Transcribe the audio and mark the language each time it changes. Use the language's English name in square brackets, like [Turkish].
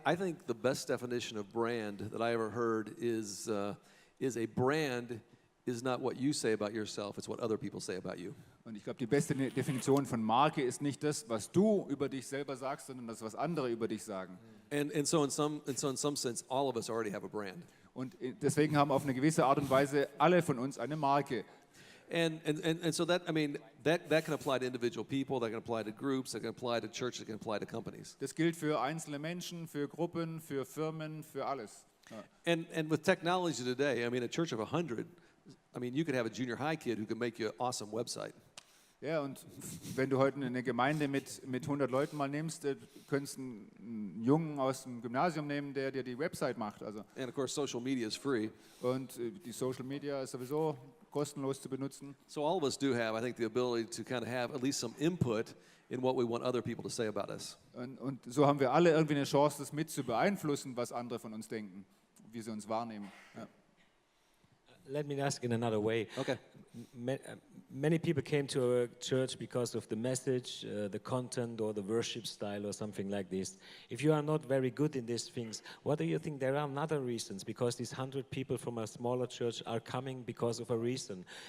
[English] I think the best definition of brand that I ever heard is a brand is not what you say about yourself, it's what other people say about you. [German] Und ich glaube, die beste Definition von Marke ist nicht das, was du über dich selber sagst, sondern das, was andere über dich sagen. [English] And so in some sense, all of us already have a brand. [German] Und deswegen haben auf eine gewisse Art und Weise alle von uns eine Marke. [English] And so that, I mean, that can apply to individual people, that can apply to groups, that can apply to churches, that can apply to companies. [German] Das gilt für einzelne Menschen, für Gruppen, für Firmen, für alles. Ja. [English] And with technology today, I mean, a church of 100, I mean, you could have a junior high kid who can make you an awesome website. [German] Ja, und wenn du heute eine Gemeinde mit 100 Leuten mal nimmst, könntest du einen Jungen aus dem Gymnasium nehmen, der dir die Website macht. Also. [English] And of course, social media is free. [German] Und die Social Media ist sowieso kostenlos zu benutzen. [English] So all of us do have, I think, the ability to kind of have at least some input in what we want other people to say about us. [German] Und so haben wir alle irgendwie eine Chance, das mit zu beeinflussen, was andere von uns denken, wie sie uns wahrnehmen. Ja. [English] Let me ask in another way. Okay. Many people came to a church because of the message, the content, or the worship style, or something like this. If you are not very good in these things, what do you think there are other reasons? Because these 100 people from a smaller church are coming because of a reason.